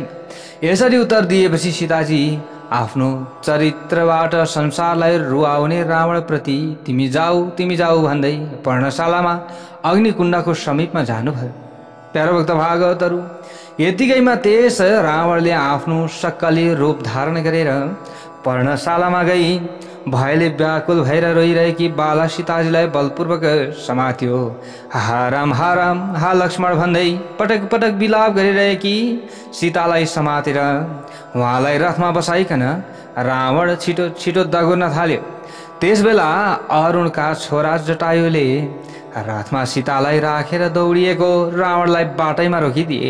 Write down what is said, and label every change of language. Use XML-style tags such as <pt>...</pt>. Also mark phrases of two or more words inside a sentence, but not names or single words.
<ne>यसरी उत्तर दिएपछि सीताजी आफ्नो चरित्रबाट संसारलाई रुवाउने रावणप्रति तिमी जाऊ भन्दै पर्णशालामा अग्निकुण्डको समीपमा जानुभयो। प्यारो भक्त भागवतहरू, यतिकैमा त्यस रावणले आफ्नो सक्कली रूप धारण गरेर पर्णशालामा गई भयले व्याकुल भएर रोइरहेकी बाला सीताजीलाई बलपूर्वक समात्यो। हा राम हा लक्ष्मण भन्दै पटक पटक विलाप गरिरहेकी सीतालाई समातेर उहाँलाई रथमा बसाइकन रावण छिटो छिटो दगुर्न थाल्यो। त्यसबेला अरुणका छोरा जटायुले रथमा सीतालाई राखेर दौडिएको रावणलाई बाटैमा रोकिदिए।</ne>